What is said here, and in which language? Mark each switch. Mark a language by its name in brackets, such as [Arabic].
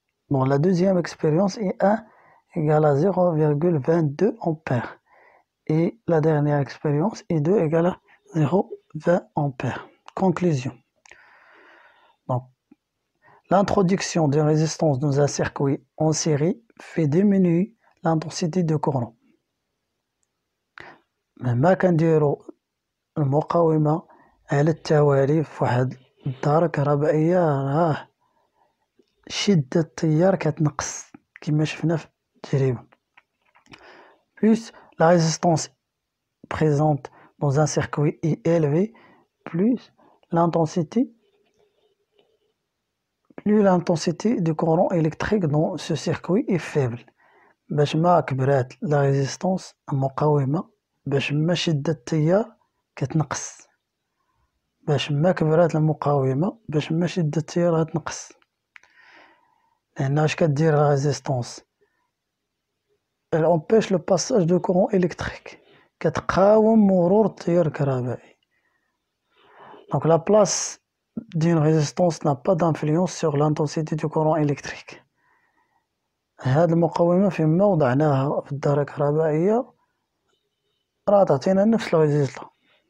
[French] Dans la deuxième expérience, I1 égale à 0,22 ampères. Et la dernière expérience, I2 égale à 0,20 ampères. Conclusion. Donc, l'introduction d'une résistance dans un circuit en série fait diminuer l'intensité de courant. [Arabic] مهما كنديرو المقاومة على التوالي في واحد الدارة كهربائية راه شدة التيار كتنقص كما شفنا في التجربة. [French] Plus la résistance présente dans un circuit est élevée, plus l'intensité plus l'intensité du courant électrique dans ce circuit est faible. [Arabic] باش ما كبرات لا ريزيستونس المقاومة باش ما شدة التيار كتنقص. باش ما كبرات المقاومة باش ما شدة التيار غتنقص. لأن اش كدير لا ريزيستونس [French] elle empêche le passage de courant électrique [Arabic] كتقاوم مرور التيار الكهربائي. [French] Donc la place d'une résistance n'a pas d'influence sur l'intensité du courant électrique. [Arabic] هاد المقاومة فيما وضعناها في الدائرة الكهربائية راه تعطينا نفس الريزلت.